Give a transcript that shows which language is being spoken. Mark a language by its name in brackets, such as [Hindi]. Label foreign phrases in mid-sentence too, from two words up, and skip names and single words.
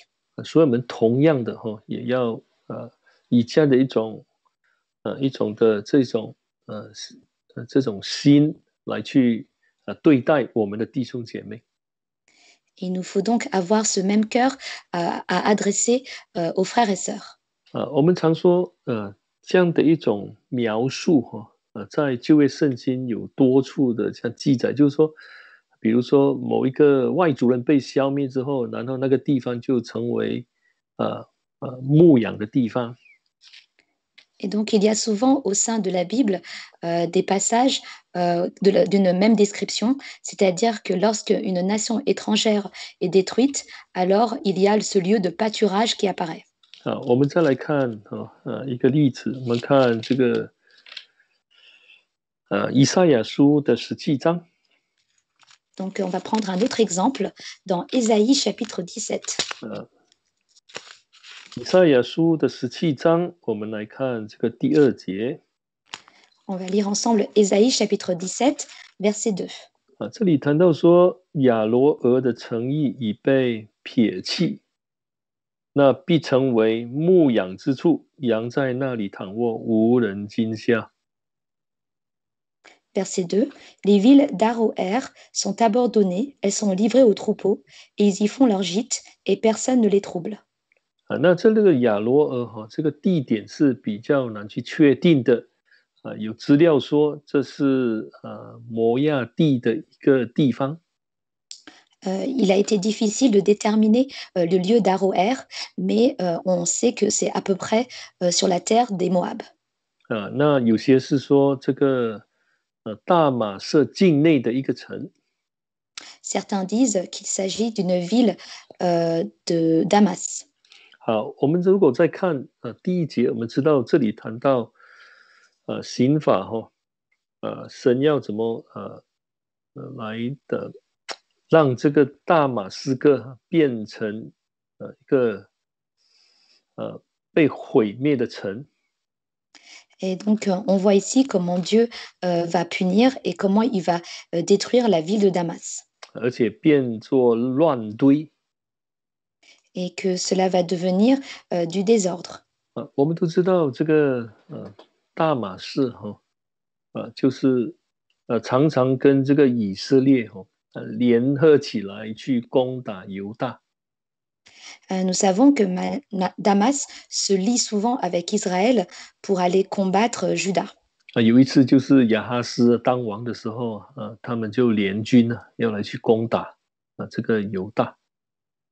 [Chinese] 所以我们同样的也要以这样的一种的这种心来去对待我们的弟兄姐妹。 [French] Il nous faut donc avoir ce même cœur à adresser aux frères et sœurs. [Chinese] 我们常说这样的一种描述在旧约圣经有多处的这样记载，就是说，比如说某一个外族人被消灭之后，然后那个地方就成为牧养的地方。 [French] Et donc, il y a souvent au sein de la Bible des passages d'une même description, c'est-à-dire que lorsque une nation étrangère est détruite, alors il y a ce lieu de pâturage qui apparaît. [Chinese] 我们再来看一个例子，我们看这个以赛亚书的17章。 [French] Donc, on va prendre un autre exemple dans Ésaïe chapitre 17. [Chinese] 以赛亚书的17章，我们来看这个第2节。 [French] On va lire ensemble Ésaïe chapitre 17, verset 2. [Chinese] 这里谈到说，亚罗俄的诚意已被撇弃，那必成为牧养之处，羊在那里躺卧，无人惊吓。 [French] Verset 2. Les villes d'Aroër sont abandonnées, elles sont livrées aux troupeaux, et ils y font leur gîte, et personne ne les trouble. [Chinese] 那这个亚罗俄这个地点是比较难去确定的。有资料说这是摩亚地的一个地方。 [French] Il a été difficile de déterminer le lieu d'Aroër, mais on sait que c'est à peu près sur la terre des Moab. [Chinese] 那有些是说这个大马色境内的一个城。 [French] Certains disent qu'il s'agit d'une ville de Damas. [Chinese] 好，我们如果再看第1节，我们知道这里谈到刑法神要怎么来的让这个大马士革变成一个被毁灭的城。 [French] Et donc, on voit ici comment Dieu va punir et comment il va détruire la ville de Damas. [Chinese] 而且变作乱堆。 [French] Et que cela va devenir du désordre. [Chinese] 我们都知道这个大马士就是常常跟这个以色列联合起来去攻打犹大。 [French] Nous savons que Damas se lie souvent avec Israël pour aller combattre Juda. [Chinese] 有一次就是亚哈斯当王的时候他们就联军要来去攻打这个犹大。